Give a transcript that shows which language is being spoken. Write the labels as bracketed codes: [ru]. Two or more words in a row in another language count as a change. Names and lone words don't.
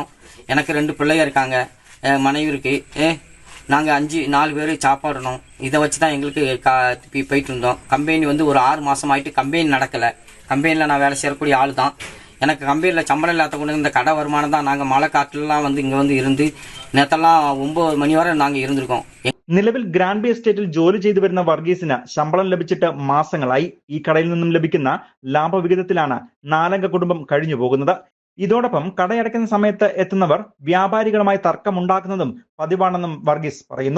[ta] எனக்கு 2 பிள்ளைங்க இருக்காங்க, மனைவி இருக்குது. நாங்கள் 4 பேர் சாப்பாடணும். இதை வச்சு தான் எங்களுக்கு போயிட்டு இருந்தோம். கம்பெனி ஒரு 6 மாதம் ஆகிட்டு கம்பெனி நடக்கலை. கம்பெனியில் நான் வேலை செய்யக்கூடிய ஆள் தான். எனக்கு கம்பெனியில் சம்பளம் இல்லாத கொண்டு இந்த கடை வருமானம் தான். நாங்கள் மழை காற்றுலாம் இங்கே இருந்து நேற்றெல்லாம் 9 [ml] മണി വരെ [ta] நாங்கள் இருந்திருக்கோம். [ml] നിലവിൽ ഗ്രാൻഡ് എസ്റ്റേറ്റിൽ ജോലി ചെയ്തു വരുന്ന വർഗീസിന് ശമ്പളം ലഭിച്ചിട്ട് മാസങ്ങളായി. ഈ കടയിൽ നിന്നും ലഭിക്കുന്ന ലാഭവിഹിതത്തിലാണ് 4-അംഗ കുടുംബം കഴിഞ്ഞു പോകുന്നത്. ഇതോടൊപ്പം കടയടയ്ക്കുന്ന സമയത്ത് എത്തുന്നവർ വ്യാപാരികളുമായി തർക്കമുണ്ടാക്കുന്നതും പതിവാണെന്നും വർഗീസ് പറയുന്നു.